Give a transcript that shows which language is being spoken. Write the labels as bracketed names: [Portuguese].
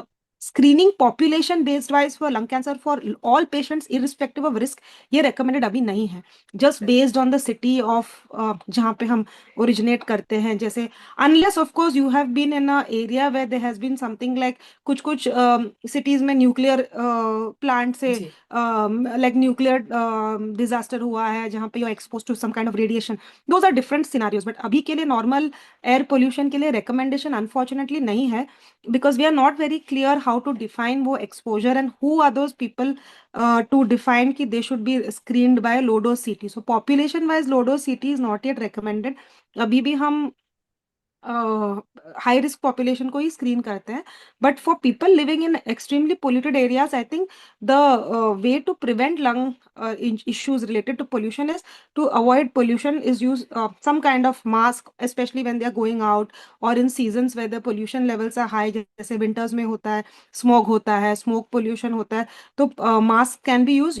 [English] तो screening population based wise for lung cancer for all patients irrespective of risk ये recommended अभी नहीं है, just based on the city of [Hindi] जहाँ पे हम ओरिजिनेट करते हैं। [English] जैसे unless of course you have been in a area where there has been something like, [Hindi] कुछ कुछ सिटीज में न्यूक्लियर प्लांट से जी [English] Like nuclear disaster हुआ है जहाँ पे you expose to some kind of radiation, those are different scenarios. But [Hindi] अभी के लिए नॉर्मल एयर पोल्यूशन के लिए रिकमेंडेशन अनफॉर्चुनेटली नहीं है, [English] because we are not very clear how to define वो exposure and who are those people to define कि they should be screened by low dose CT. So population wise low dose CT is not yet recommended. [Hindi] अभी भी हम high risk population को ही screen करते हैं। [English] but for people living in extremely polluted areas I think the way to prevent lung issues related to pollution is to avoid pollution is use some kind of mask, especially when they are going out or in seasons where the pollution levels are high, [Hindi] जैसे winters में होता है, smoke होता है, smoke pollution होता है, तो [English] Mask can be use.